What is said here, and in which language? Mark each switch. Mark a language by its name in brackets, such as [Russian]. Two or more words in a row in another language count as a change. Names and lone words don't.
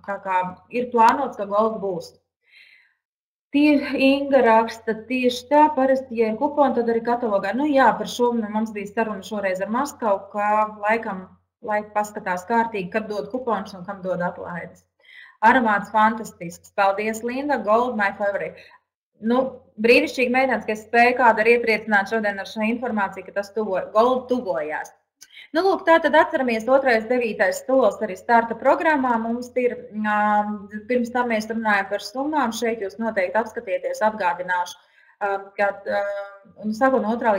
[Latvian] Tā kā ir plānots, ka Golda būs. Inga raksta tieši tā, parasti, ja ir kuponi, tad arī katalogā. Par šo mums bija saruna šoreiz ar Maskavu, ka laikam paskatās kārtīgi, kad dod kuponus un kam dod atlaides. Aromāts fantastisks. Paldies, Linda. [English] Gold, my favorite. [Latvian] Brīnišķīgi mēģināt, ka es spēju kādu arī iepriecināt šodien ar šo informāciju, ka tas Gold tuvojās. Lūk, tātad atceramies 2. 9. solis arī starta programmā. Mums ir, pirms tam mēs runājam par summām, šeit jūs noteikti apskatieties, atgādināšu, ka sākot no 2.